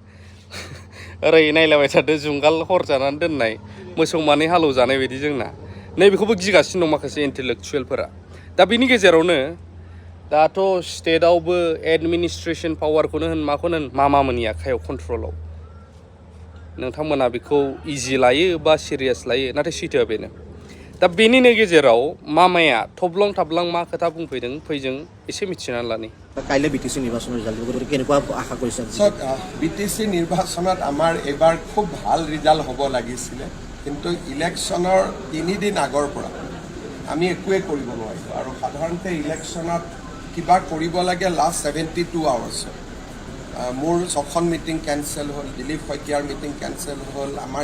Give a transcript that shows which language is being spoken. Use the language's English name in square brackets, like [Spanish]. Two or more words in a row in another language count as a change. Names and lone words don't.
[Bodo] ओरै नायलाबाय थादो जुंगाल हर जानानै दोननाय मोसौ मानै हालौजानाय बायदि जोंना नैबेखौबो गिगासिनो दं माखासे इन्टेलेक्चुवेलफोरा दा बिनि गेजेरावनो दाथ' स्टेटआवबो एडमिनिस्ट्रेसन पावारखौनो होन माखौनो होन मामामोननि आखायाव कन्ट्रलाव नोंथांमोना बेखौ इजि लायो बा सिरियास लायो नाथाय सैथोआ बेनो दा बेनिनो गेजेराव मामाया थब्लं थाबलां मा खोथा बुंफैदों फैजों एसे मिथिनानै लानि [Assamese] কাইলৈ বিটিচি নিৰ্বাচনৰ ৰিজাল্ট দিব কেনেকুৱা আশা কৰিছে বিটিচি নিৰ্বাচনত আমাৰ এইবাৰ খুব ভাল ৰিজাল্ট হ'ব লাগিছিলে কিন্তু ইলেকশ্যনৰ 3 দিন আগৰ পৰা আমি একোৱে কৰিব নোৱাৰিলোঁ আৰু সাধাৰণতে ইলেকশ্যনত কিবা কৰিব লাগে [English] last 72 hours [Assamese] মোৰ 6খন মিটিং কেঞ্চেল হ'ল দিলীপ শইকীয়াৰ মিটিং কেঞ্চেল হ'ল আমাৰ